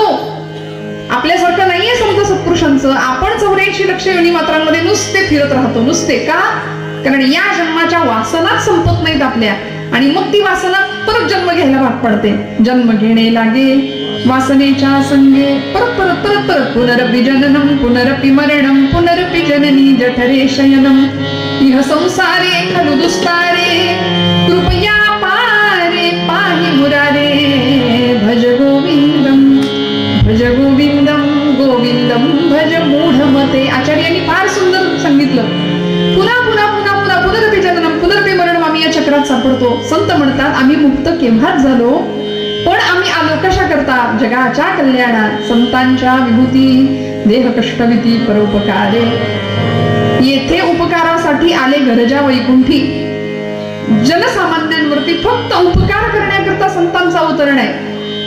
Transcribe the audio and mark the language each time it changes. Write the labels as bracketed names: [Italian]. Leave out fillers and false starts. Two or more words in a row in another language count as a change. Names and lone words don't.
[Marathi] आपल्यासारखं नाहीये संत सत्पुरुषांचं. आपण 84 लक्ष योनी मात्रांमध्ये नुसते फिरत राहतो. नुसते का? कारण या जन्माच्या वासनाच संपत नाहीत आपल्या, आणि मग ती वासना परत जन्म घ्यायला भाग पडते. जन्म घेणे लागे वासनेच्या संगे परत परत परत परत [Sanskrit] पुनरपि जननम पुनरपि मरणम पुनरपि जननी जठरे शयनम इह संसारे खलु दुस्तारे कृपया पारे पाहि मुरारे भज गोविंदम गोविंदम भज मूढमते. [Marathi] आचार्यांनी फार सुंदर सांगितलं. पुन्हा पुन्हा पुन्हा पुन्हा [Sanskrit] पुनरपि जननम पुनरपि मरणम [Marathi] आम्ही या चक्रात सापडतो. संत म्हणतात आम्ही मुक्त केव्हाच झालो, पण आम्ही आलो कशा करता? जगाच्या कल्याणात, संतांच्या विभूती देह कष्टविती परोपकारे. येथे उपकारासाठी आले गरजा वैकुंठी. जनसामान्यांवरती फक्त उपकार करण्याकरता संतांचा अवतरण आहे.